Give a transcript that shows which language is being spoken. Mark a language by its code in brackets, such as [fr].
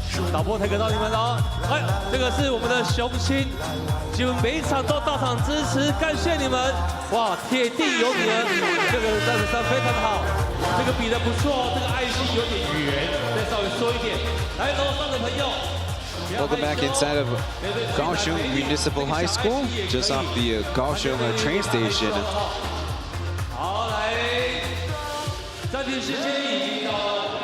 [zh] 导播才给到你们哦，哎，这个是我们的雄心，几乎每一场都到场支持，感谢你们！哇，铁定有你们，这个站子上非常的好，这个比得不错，这个爱心有点圆，再稍微缩一点。来，楼上的朋友， [en] Welcome back inside of Kaohsiung Municipal High School, just off the Kaohsiung train station. [zh] 好，来，暂停时间已经到了。